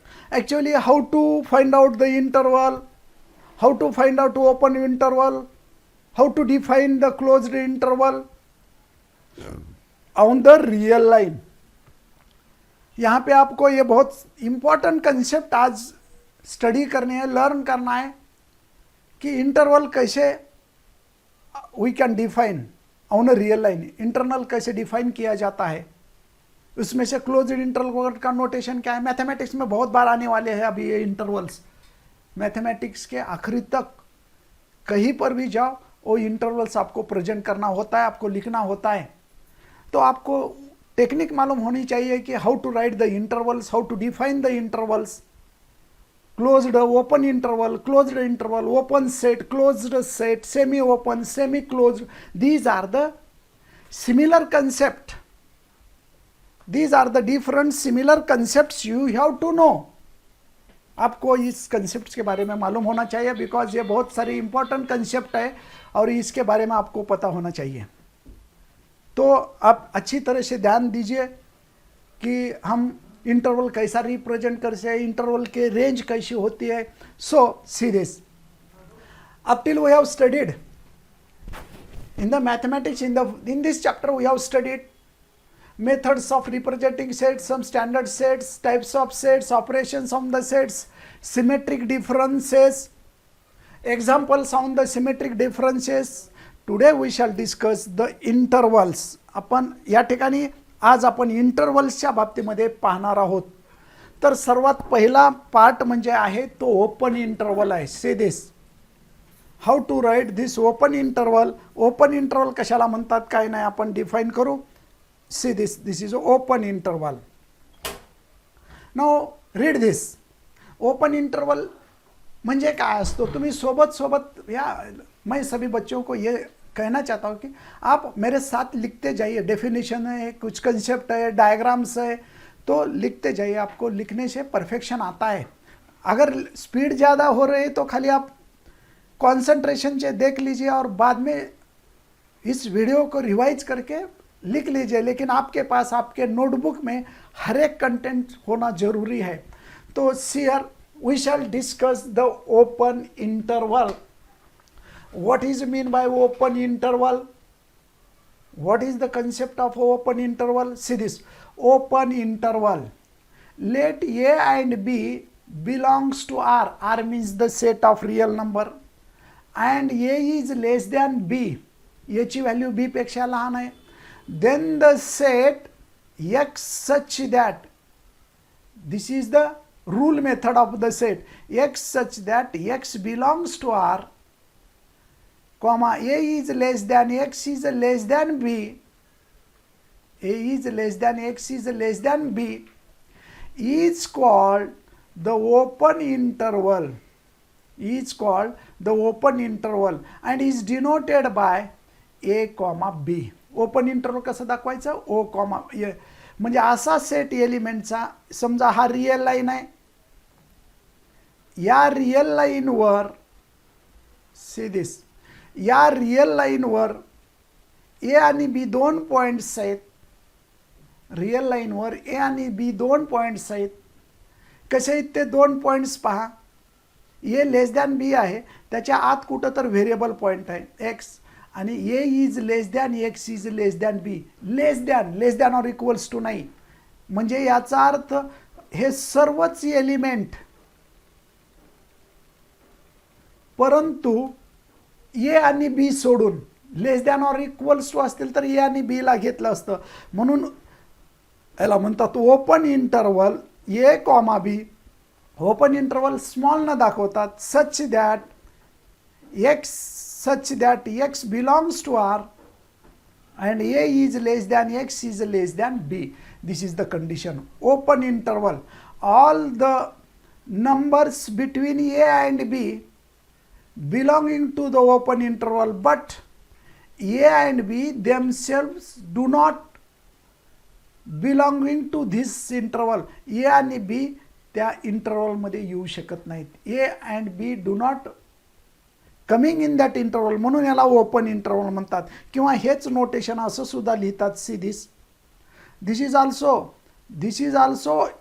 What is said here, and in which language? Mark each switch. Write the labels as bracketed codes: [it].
[en] actually how to find out the interval, how to find out to open interval, how to define the closed interval on the real line. [hi] यहाँ पे आपको ये बहुत important concept आज study करनी है, learn करना है कि इंटरवल कैसे [en] we can define on a real line, [hi] internal कैसे डिफाइन किया जाता है, उसमें से क्लोज्ड इंटरवल का नोटेशन क्या है. मैथमेटिक्स में बहुत बार आने वाले हैं अभी ये इंटरवल्स. मैथमेटिक्स के आखिरी तक कहीं पर भी जाओ वो इंटरवल्स आपको प्रेजेंट करना होता है, आपको लिखना होता है. तो आपको टेक्निक मालूम होनी चाहिए कि [en] how to write the intervals, how to define the intervals, [hi] closed open interval, open set, closed set, semi open, semi closed. [en] These are the similar concept, these are the different similar concepts you have to know. [hi] आपको इस concept के बारे में मालूम होना चाहिए because ये बहुत सारे इंपॉर्टेंट कंसेप्ट है और इसके बारे में आपको पता होना चाहिए. तो आप अच्छी तरह से ध्यान दीजिए कि हम इंटरवल कैसा रिप्रेजेंट कर सकते हैं, इंटरवल के रेंज कैसी होती है. [en] So see this, up till we have studied in the mathematics, in this chapter we have studied methods of representing sets, some standard sets, types of sets, operations on the sets, symmetric differences, examples on the symmetric differences. Today we shall discuss the intervals. [mr] आपण या ठिकाणी आज आपण इंटरवल्सच्या बाबतीमध्ये पाहणार आहोत. तर सर्वात पहिला पार्ट म्हणजे आहे तो ओपन इंटरवल आहे. [en] Say this, how to write this open interval. [mr] Open interval कशाला म्हणतात काय नाही आपण डिफाइन करू. [en] See this is open interval. Now read this. [mr] Open interval म्हणजे काय असतो, तुम्ही सोबत या [hi] मैं सभी बच्चों को ये कहना चाहता हूँ कि आप मेरे साथ लिखते जाइए. डेफिनेशन है, कुछ कंसेप्ट है, डायग्राम्स है, तो लिखते जाइए. आपको लिखने से परफेक्शन आता है. अगर स्पीड ज़्यादा हो रही है तो खाली आप कॉन्सेंट्रेशन से देख लीजिए और बाद में इस वीडियो को रिवाइज करके लिख लीजिए. लेकिन आपके पास आपके नोटबुक में हर एक कंटेंट होना जरूरी है. [en] तो here we shall discuss the open interval. What is mean by open interval? What is the concept of open interval? See this open interval. Let a and b belongs to R. R means the set of real number and a is less than b. [mr] याची value बी पेक्षा लहान आहे. [en] Then the set x such that, this is the rule method of the set, x such that x belongs to R, comma a is less than x is less than b, a is less than x is less than b, is called the open interval, is called the open interval and is denoted by a comma b. [mr] Open interval कसं दाखवायचं? ओ comma ए. म्हणजे असा set एलिमेंटचा, समजा हा real line आहे, या real लाईनवर see this, या रियल लाईनवर ए आणि बी दोन पॉईंट्स आहेत. रियल लाईनवर ए आणि बी दोन पॉईंट्स आहेत. कसे आहेत ते दोन पॉईंट्स पहा. ए लेस दॅन बी आहे, त्याच्या आत कुठं तर व्हेरिएबल पॉईंट आहे एक्स, आणि [en] A is less than x is less than b. [mr] Less than or equals to नाही. म्हणजे याचा अर्थ हे सर्वच एलिमेंट, परंतु ए आणि बी सोडून लेस दॅन ऑर इक्वल्स टू असतील तर ए आणि बी ला घेतलं असतं. म्हणून याला म्हणतात ओपन इंटरवल. ए कॉमा बी. ओपन इंटरवल स्मॉल न दाखवतात. [en] Such that x belongs to R and a is less than x is less than b. This is the condition. Open interval. All the numbers between a and b belonging to the open interval, but a and b themselves do not belonging to this interval. [mr] a आणि b त्या interval मध्ये येऊ शकत नाहीत. [en] a and b do not coming in that interval, [mr] म्हणून याला open interval म्हणतात. किंवा हेच नोटेशन असं सुद्धा लिहितात. [en] see this, this is also